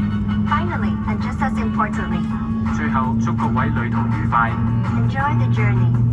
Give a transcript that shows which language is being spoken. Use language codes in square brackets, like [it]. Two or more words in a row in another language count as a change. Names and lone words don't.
[en] Finally, and just as importantly, [zh] 最後祝各位旅途愉快。 [en] enjoy the journey.